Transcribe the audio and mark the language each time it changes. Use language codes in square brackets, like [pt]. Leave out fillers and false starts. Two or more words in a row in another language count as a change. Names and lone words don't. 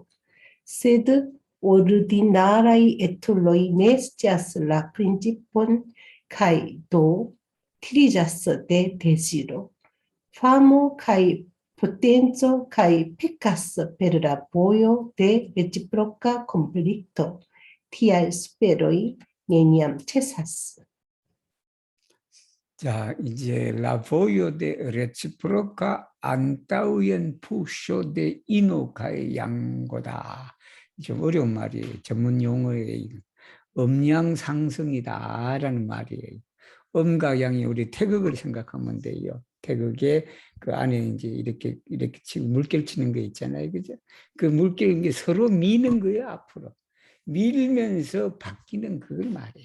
[eo] Sed ordinaraj etuloj ne scias la principon kaj do tiriĝas de deziro. Famo kaj potenco kaj pekas per la vojo de reciproca konflikto. Tiaj speroj neniam ĉesas. [ko] 자, 이제 [eo] la voyo de reciproca antaŭenpuŝo de ino kaj jango다. [ko] 좀 어려운 말이에요. 전문 용어의 음양 상승이다라는 말이에요. 음과 양이 우리 태극을 생각하면 돼요. 태극에 그 안에 이제 이렇게 치고 물결 치는 거 있잖아요, 그죠? 그 물결이 서로 미는 거예요, 앞으로. 밀면서 바뀌는 그걸 말해요.